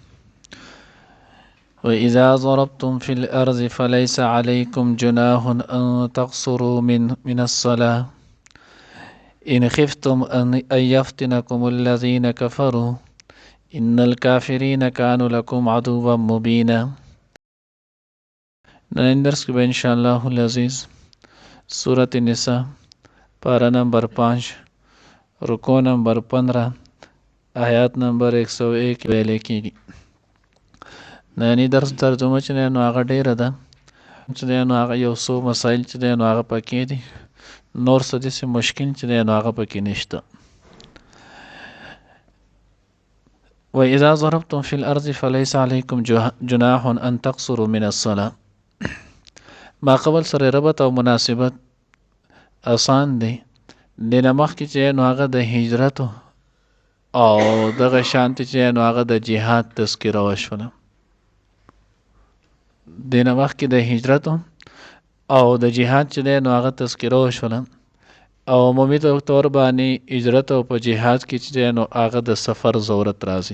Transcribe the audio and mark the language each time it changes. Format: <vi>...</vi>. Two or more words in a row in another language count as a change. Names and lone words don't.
<ar>وإذا ضربتم في الأرض فليس عليكم جناح أن تقصروا من الصلاة إن خفتم أن يفتنكم الذين كفروا إن الكافرين كانوا لكم عدوا مبينا.</ar> <ps>نن درس کې</ps> <ar>ان شاء الله العزيز</ar> <ps>سورة النساء پارہ نمبر 5 رکو نمبر 15 آیات نمبر 101 ویلې کېږي. نننی درس ترجمه چې دی نو هغه ډېره ده چې دی نو هغه یو څو مسایل چې دی نو هغه پکې دي، نور څه داسې مشکل چې دی نو هغه پکې نشته.</ps> <ar>وإذا ضربتم في الأرض فليس عليكم جناح أن تقصروا من الصلاة.</ar> <ps>ما قبل سره ربط او مناسبت آسان دی. دینه مخکې چې نو هغه د هجرت او دغه شانتي چې نو هغه د جهاد تذکره وشوله. دینه مخکې د هجرت او د جهاد چې دی نو هغه تذکره وشوله، او عمومي طور باندې هجرت او په جهاد کې چې دی نو هغه د سفر ضرورت راځي.</ps>